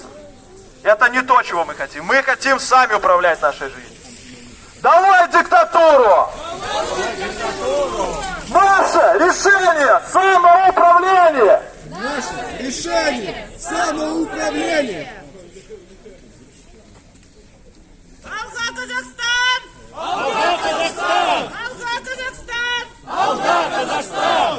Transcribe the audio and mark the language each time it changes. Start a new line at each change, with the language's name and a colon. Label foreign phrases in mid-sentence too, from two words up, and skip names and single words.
Russian: Это не то, чего мы хотим. Мы хотим сами управлять нашей жизнью. Долой диктатуру! Наше решение – самоуправление! Наше решение – самоуправление!
Kazakh: Алга Казахстан! Алга Казахстан! Алга Казахстан! Алга Казахстан!